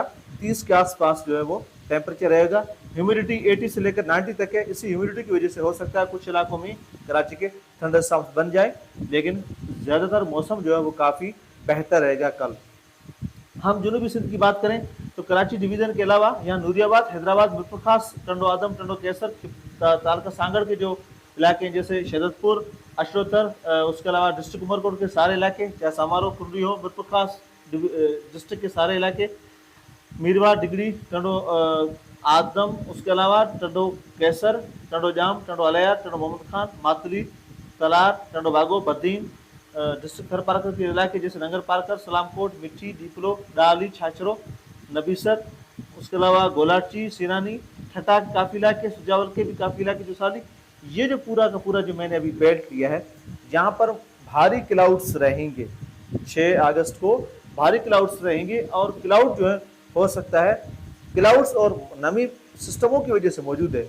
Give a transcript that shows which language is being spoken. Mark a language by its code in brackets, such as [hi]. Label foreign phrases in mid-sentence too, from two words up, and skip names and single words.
[ur] 30 کے آس پاس جو ہے وہ ٹمپریچر رہے گا۔ ہیومیڈیٹی 80 سے لے کر 90 تک ہے. اسی ہیومیڈیٹی کی وجہ سے ہو سکتا ہے کچھ علاقوں میں کراچی کے تھنڈرسٹارمز بن جائے، لیکن زیادہ تر موسم جو ہے وہ کافی بہتر رہے گا کل. ہم جنوبی سندھ کی بات کریں تو کراچی ڈویژن کے علاوہ یہاں نوریاباد، حیدرآباد، میرپور خاص، ٹنڈو آدم، ٹنڈو قیصر، تعلقہ سانگھڑ کے جو علاقے ہیں، جیسے شہدادپور، اشروتر، اس کے علاوہ ڈسٹرکٹ عمرکوٹ کے سارے علاقے، چاہے سمارو، کنڈلی ہو، میرپور خاص ڈسٹرکٹ کے سارے علاقے, चाहे समारो, कुंडली हो, मिरपुर खास डिस्ट्रिक्ट के सारे इलाके, मीरवा, डिगरी, टंडो آدم، اس کے علاوہ ٹنڈو قیصر، ٹنڈو جام، ٹنڈو الیا، ٹنڈو محمد خان، ماتلی، تلہار، ٹنڈو باگو، بدین، ڈسٹرکٹ تھر پارکر کے علاقے جیسے ننگر پارکر، سلام کوٹ، مٹی، ڈیپلو، ڈالی، چھاچھرو، نبی سر, اس کے علاوہ گولاچی، سرانی، ٹھٹہ کے کافی علاقے، سجاول کے بھی کافی علاقے، جو سالی، یہ جو پورا کا پورا جو میں نے ابھی بیلٹ لیا ہے، یہاں پر بھاری کلاؤڈز رہیں گے. 6 اگست کو بھاری کلاؤڈز رہیں گے، اور کلاؤڈ جو ہے ہو سکتا ہے کلاؤڈز اور نمی سسٹموں کی وجہ سے موجود ہے.